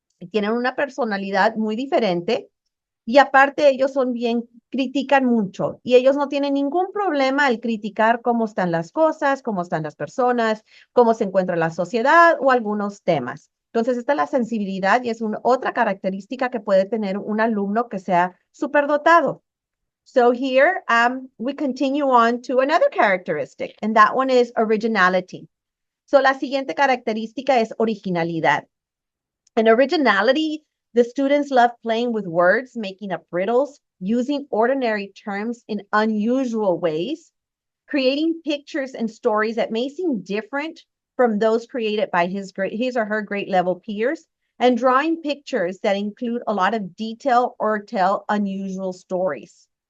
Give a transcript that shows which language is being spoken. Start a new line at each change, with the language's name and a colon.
Spanish: Tienen una personalidad muy diferente y aparte ellos son bien, critican mucho y ellos no tienen ningún problema al criticar cómo están las cosas, cómo están las personas, cómo se encuentra la sociedad o algunos temas. Entonces, esta es la sensibilidad y es otra característica que puede tener un alumno que sea superdotado.
English: So here we continue on to another characteristic, and that one is originality.
Spanish: So la siguiente característica es originalidad.
English: And originality, the students love playing with words, making up riddles, using ordinary terms in unusual ways, creating pictures and stories that may seem different from those created by his or her grade level peers, and drawing pictures that include a lot of detail or tell unusual stories.